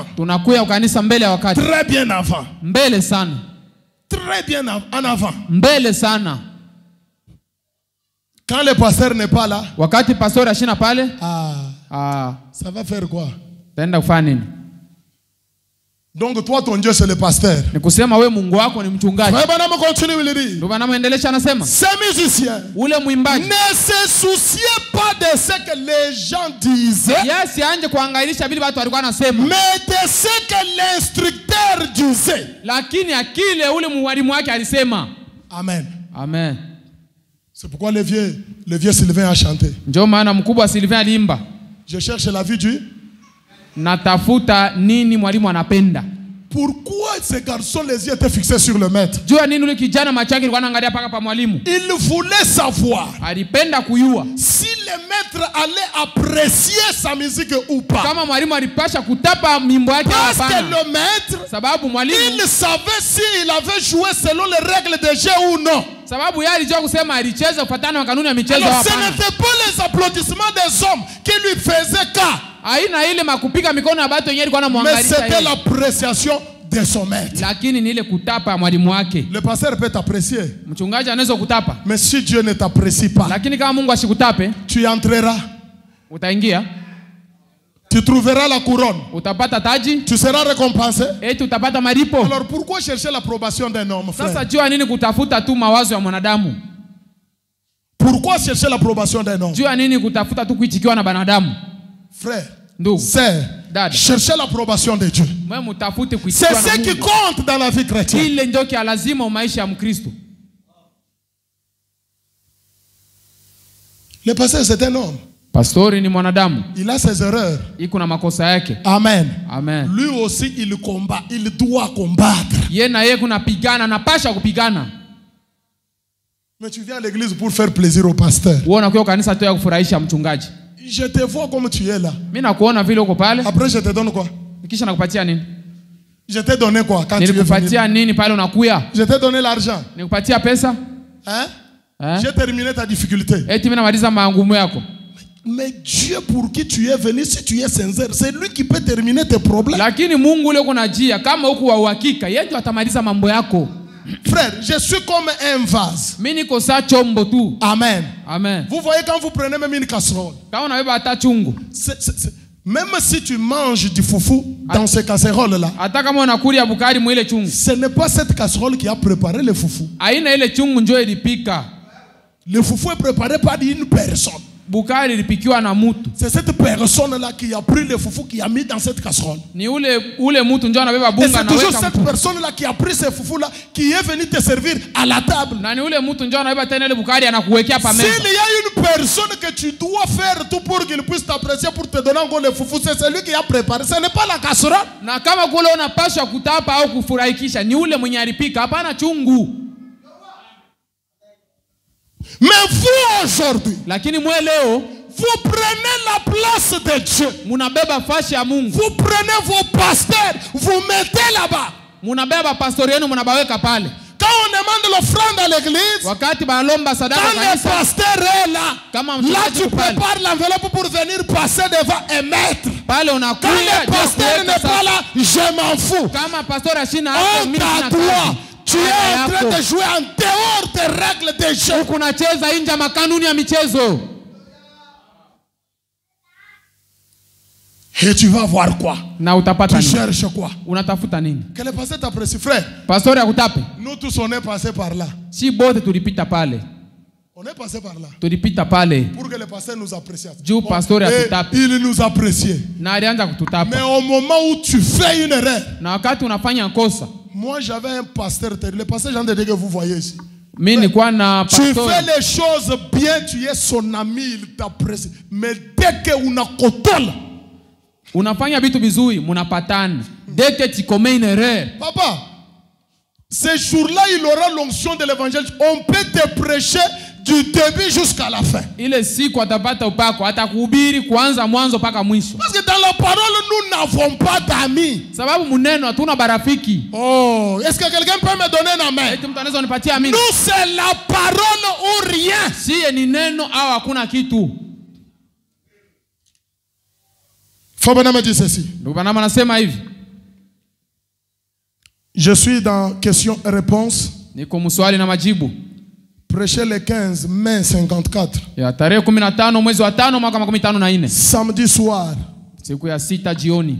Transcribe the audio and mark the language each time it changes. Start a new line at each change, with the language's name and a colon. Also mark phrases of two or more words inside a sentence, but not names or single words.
French: Très bien avant. Très bien en avant. Quand le pasteur n'est pas là, ça va faire quoi? Donc toi ton Dieu c'est le pasteur.
Swahili: Ni kusema wewe Mungu wako ni mchungaji.
French: Frère Branham continue il dit.
Swahili: Ndio Branham endelea anasema.
French: Ces musiciens
Swahili: Ule mwimbaji
French: ne se souciaient pas de ce que les gens disaient.
Swahili: Yes, anje kuangailisha vile watu walikuwa wanasema.
French: Mais de ce que l'instructeur disait.
Swahili: Lakini akile ule mwalimu wake alisema.
French: Amen.
Swahili: Amen.
French: C'est pourquoi le vieux Sylvain a chanté.
Swahili: Ndio maana mkubwa Sylvain aliimba.
French: Je cherche la vie du.
Swahili: Natafuta nini mwalimu anapenda.
French: Pourquoi ces garçons les yeux étaient fixés sur le maître?
Swahili: Jua nini ule kijana macho yake alikuwa anaangalia paka pa mwalimu.
French: Il voulait savoir.
Swahili: Alipenda kujua
French: Si le maître allait apprécier sa musique ou pas.
Swahili: Kama mwalimu alipasha kutapa mimbo yake hapana.
French: Parce que le maître,
Swahili: sababu mwalimu
French: il savait s'il avait joué selon les règles de jeu ou non.
Swahili: Sababu yeye alijua kusema alicheza kufuatana na kanuni ya michezo hapana.
French: Alors ce n'était pas les applaudissements des hommes qui lui faisaient cas.
Swahili: Haina ile makupiga mikono ya watu wenyewe alikuwa anamwangalia.
French: Mais c'était l'appréciation de son maître.
Swahili: Lakini ni ile kutapa mwalimu wake.
French: Le pasteur peut t'apprécier.
Swahili: Mchungaji anaweza kutapa.
French: Mais si Dieu ne t'apprécie pas,
Swahili: lakini kama Mungu asikutape,
French: tu entreras.
Swahili: Utaingia.
French: Tu trouveras la couronne.
Swahili: Utapata taji.
French: Tu seras récompensé.
Swahili: Et utapata malipo.
French: Alors pourquoi chercher l'approbation d'un homme, frère?
Swahili: Sasa jua nini kutafuta tu mawazo ya mwanadamu?
French: Pourquoi chercher l'approbation d'un homme?
Swahili: Jua nini kutafuta tu kuitikiwa na banadamu?
French: Frère,
Swahili: ndugu,
French: c'est chercher l'approbation de Dieu. C'est ce qui compte dans la vie chrétienne.
Swahili: Ile ndio kia lazima au maisha ya Mkristo.
French: Le pasteur c'est un homme.
Swahili: Pastori ni mwanadamu.
French: Il a ses erreurs.
Swahili: Iko na makosa yake.
French: Amen.
Swahili: Amen.
French: Lui aussi il combat, il doit combattre.
Swahili: Yeye na yeye kunapigana, anapasha kupigana.
French: Mais tu viens à l'église pour faire plaisir au pasteur.
Swahili: Wewe unakuja kanisa tu ya kufurahisha mchungaji.
French: Je te vois comme tu es là.
Swahili: Mimi nakuona vile uko pale.
French: Après je te donne quoi?
Swahili: Kisha nakupatia nini?
French: Je t'ai donné quoi quand tu es venu?
Swahili: Nilikupatia nini pale unakuya?
French: Je t'ai donné l'argent.
Swahili: Nikupatia pesa?
French: Hein? J'ai terminé ta difficulté.
Swahili: Eti mimi namaliza magumu yako.
French: Mais Dieu pour qui tu es venu, si tu es sincère, c'est lui qui peut terminer tes problèmes.
Swahili: Lakini Mungu ule kuna njia, kama uko wa uhakika, yeye ndio atamaliza mambo yako.
French: Frère, je suis comme un vase.
Swahili: Mimi niko saa chombo tu.
French: Amen.
Swahili: Amen.
French: Vous voyez quand vous prenez même une casserole.
Swahili: Kama unabeba hata chungu.
French: Même si tu manges du foufou dans ces casseroles-là,
Swahili: hata kama unakulia bukari mwile chungu,
French: ce n'est pas cette casserole qui a préparé le foufou.
Swahili: Aina ile chungu njoo ilipika.
French: Le foufou est préparé par une personne.
Swahili: Bukari ilipikiwa na mtu.
French: C'est cette personne-là qui a pris le foufou qui a mis dans cette casserole.
Swahili: Ni ule mtu njoo anabeba bunga na weka.
French: C'est toujours cette personne-là qui a pris ce foufou-là qui est venu te servir à la table.
Swahili: Na ni ule mtu njoo anabeba tena ile bukari anakuwekea pa meza.
French: S'il y a une personne que tu dois faire tout pour qu'il puisse t'apprécier pour te donner encore le foufou, c'est celui qui a préparé. Ce n'est pas la casserole.
Swahili: Na kama kule unapaswa kutapa au kufurahikisha ni ule mwenye alipika, hapana chungu.
French: Mais vous aujourd'hui,
Swahili: lakini mwe leo,
French: vous prenez la place de Dieu.
Swahili: Munabeba fashi ya Mungu.
French: Vous prenez vos pasteurs, vous mettez là-bas.
Swahili: Munabeba pastori yenu munabaweka pale.
French: Quand on demande l'offrande à l'église,
Swahili: wakati balomba sadaka
French: quand le pasteur est là, là tu prépares l'enveloppe pour venir passer devant et mettre.
Swahili: Pale unakuya,
French: quand le pasteur n'est pas là, je m'en fous.
Swahili: Kama pastor ashina hapo, mimi sina kazi.
French: Tu es en train de jouer en dehors des règles de jeu.
Swahili: Unacheza nje makanuni ya michezo.
French: Et tu vas voir quoi?
Swahili: Na utapata nini?
French: Tu cherches quoi?
Swahili: Unatafuta nini?
French: Que le pasteur t'apprécie, frère.
Swahili: Pastor akutape.
French: Nous tous on est passé par là.
Swahili: Si bote tulipita pale.
French: On est passé par là.
Swahili: Tulipita pale.
French: Pour que le pasteur nous apprécie.
Swahili: Juu pastor akutape.
French: Il nous appréciait.
Swahili: Na alianza kututapa.
French: Mais au moment où tu fais une erreur.
Swahili: Na wakati unafanya kosa.
French: Moi j'avais un pasteur, le pasteur Jean de Dieu que vous voyez ici. Tu fais les choses bien, tu es son ami, il t'apprécie. Mais dès que unakotala,
Swahili: unafanya vitu vizuri, munapatana.
French: Dès que tu commets une erreur. Papa, ce jour-là, il aura l'onction de l'évangile. On peut te prêcher du début jusqu'à la fin.
Swahili: Ile siku atapata upako, atakuhubiri kuanza mwanzo paka mwisho.
French: Parce que dans la parole, nous n'avons pas d'amis.
Swahili: Sababu muneno hatuna barafiki.
French: Oh, est-ce que quelqu'un peut me donner un amen?
Swahili: Eti mtu anaweza unipatia amina?
French: Nous c'est la parole ou rien.
Swahili: Si ni neno au hakuna kitu.
French: Fabana me dit ceci.
Swahili: Ndugu Branham anasema hivi.
French: Je suis dans question et réponse.
Swahili: Niko mswali na majibu.
French: Prêché le 15 mai 54.
Swahili: Ya tarehe 15 mwezi wa 5 mwaka 54.
French: Samedi soir.
Swahili: Siku ya sita jioni.